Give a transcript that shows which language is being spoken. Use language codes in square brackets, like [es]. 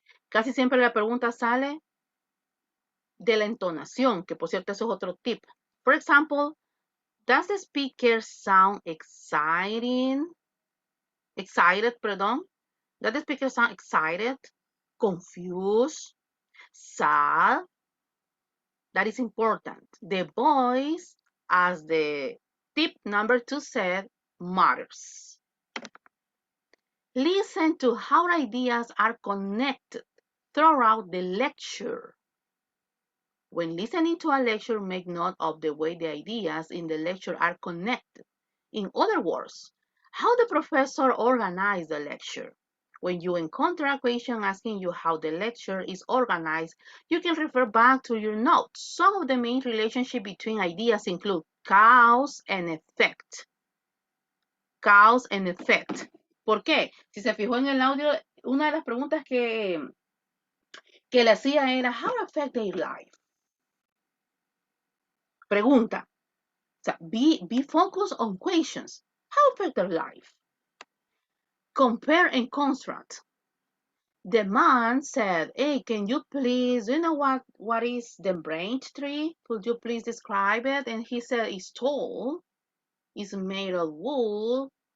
[es] Casi siempre la pregunta sale de la entonación, que por cierto eso es otro tip. [en] For example, does the speaker sound excited? Does the speaker sound excited, confused, sad? That is important. The voice, as the tip number 2 said, matters. Listen to how ideas are connected throughout the lecture. When listening to a lecture, make note of the way the ideas in the lecture are connected. In other words, how the professor organized the lecture. When you encounter a question asking you how the lecture is organized, you can refer back to your notes. Some of the main relationships between ideas include cause and effect. Cause and effect. [es] ¿Por qué? Si se fijó en el audio, una de las preguntas que le hacía era, [en] how affect their life? [es] Pregunta. [en] So be focused on questions. How affect their life? Compare and contrast. The man said, hey, can you please, you know what is the branch tree? Could you please describe it? And he said, it's tall, it's made of wool.